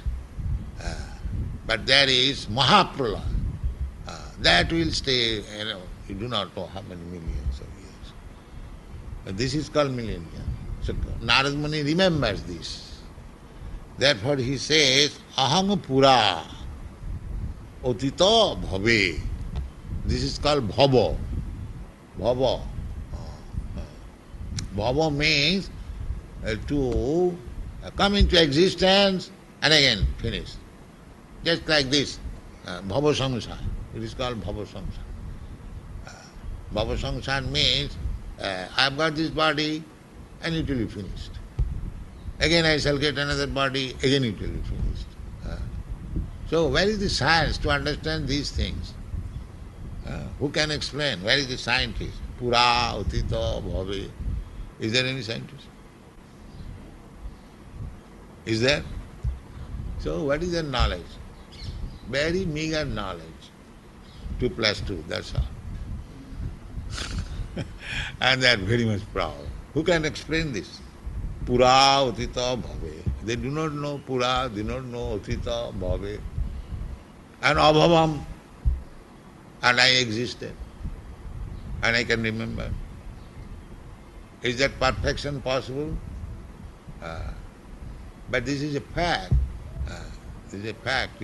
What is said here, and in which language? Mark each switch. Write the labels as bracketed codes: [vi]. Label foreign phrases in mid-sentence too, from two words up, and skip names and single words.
[en] But there is Mahapralaya. That will stay, you do not know how many millions of years. But this is called millennium. So Narad Muni remembers this. Therefore he says, [sa] aham pura otita bhave. [en] This is called bhava. Bhava. Bhava means to come into existence and again finish. Just like this. [sa] Bhava samsara. [en] It is called [sa] bhava samsara. Bhava samsara [en] means I have got this body and it will be finished. Again I shall get another body, again it will be finished. So where is the science to understand these things? Who can explain? Where is the scientist? [sa] Pura, utita, bhave. [en] Is there any scientist? Is there? So what is their knowledge? Very meager knowledge. 2 plus 2, that's all. And they are very much proud. Who can explain this? Pura, [sa] utita, bhave. [en] They do not know pura, they do not know [sa] utita, bhave. [en] And abhavam. And I existed. And I can remember. Is that perfection possible? But this is a fact. This is a fact.